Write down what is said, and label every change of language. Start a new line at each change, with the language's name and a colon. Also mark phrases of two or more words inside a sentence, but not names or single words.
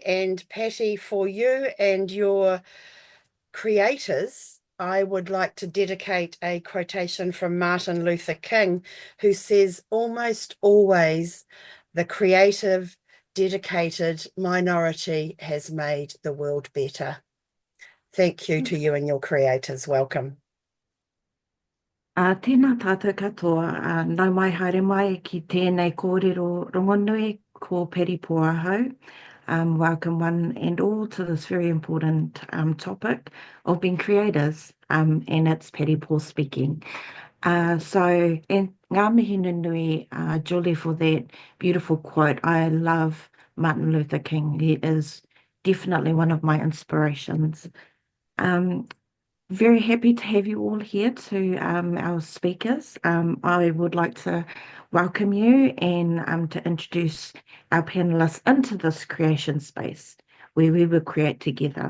English: And Patty, for you and your creators, I would like to dedicate a quotation from Martin Luther King, who says, almost always the creative, dedicated minority has made the world better. Thank you to you and your creators. Welcome.
Māori: Tēnā tātou katoa, nau mai haere mai ki tēnei kōrero rongonui ko Patty Poa hau.
English: Welcome one and all to this very important topic of being creators, and it's Patty Poa speaking. So, and
Māori: ngā mihi nui,
English: Julie, for that beautiful quote. I love Martin Luther King. He is definitely one of my inspirations. Very happy to have you all here to our speakers. I would like to welcome you and to introduce our panelists into this creation space where we will create together.